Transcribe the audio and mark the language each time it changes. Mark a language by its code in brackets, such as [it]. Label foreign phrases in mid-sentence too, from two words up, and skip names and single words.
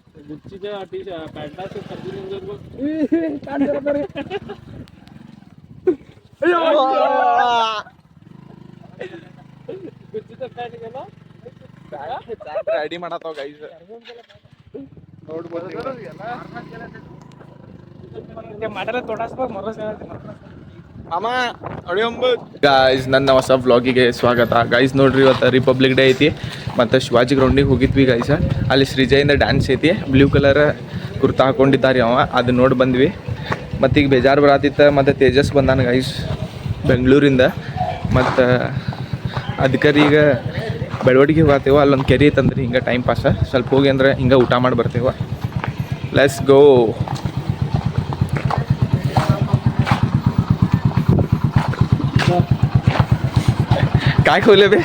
[mr] गुच्चीच्या पॅन्टा गुच्चीचा पॅन्ट गेला [kn] ರೆಡಿ ಮಾಡತ್ತಾವ ಗೈಸ್ ನೋಡ್ಬೋದು ಗಾಯ್ಸ್ ನನ್ನ ಹೊಸ ವ್ಲಾಗಿಗೆ ಸ್ವಾಗತ. ಗೈಸ್ ನೋಡ್ರಿ ಇವತ್ತು ರಿಪಬ್ಲಿಕ್ ಡೇ ಐತಿ ಮತ್ತು ಶಿವಾಜಿ ಗ್ರೌಂಡಿಗೆ ಹೋಗಿದ್ವಿ ಗೈಸ. ಅಲ್ಲಿ ಶ್ರೀಜಯಿಂದ ಡ್ಯಾನ್ಸ್ ಐತಿ, [en] blue colour [kn] ಕುರ್ತಾ ಹಾಕೊಂಡಿದ್ದಾರೆ ಅವ, ಅದು ನೋಡಿ ಬಂದ್ವಿ. ಮತ್ತು ಈಗ ಬೇಜಾರು ಬರತ್ತಿತ್ತು, ಮತ್ತು ತೇಜಸ್ ಬಂದಾನ ಗೈಸ್ ಬೆಂಗಳೂರಿಂದ. ಮತ್ತು ಅದಕ್ಕೆ ಈಗ ಬೆಳವಡಿಗೆ ಹೋಗ್ತೇವೆ, ಅಲ್ಲೊಂದು ಕೆರೆ ಐತಂದ್ರಿ ಹಿಂಗೆ [en] time pass [kn] ಸ್ವಲ್ಪ ಹೋಗಿ ಅಂದ್ರೆ ಹಿಂಗೆ ಊಟ ಮಾಡಿ ಬರ್ತೇವೆ. [en] let's go. [mr] काय खोले बे?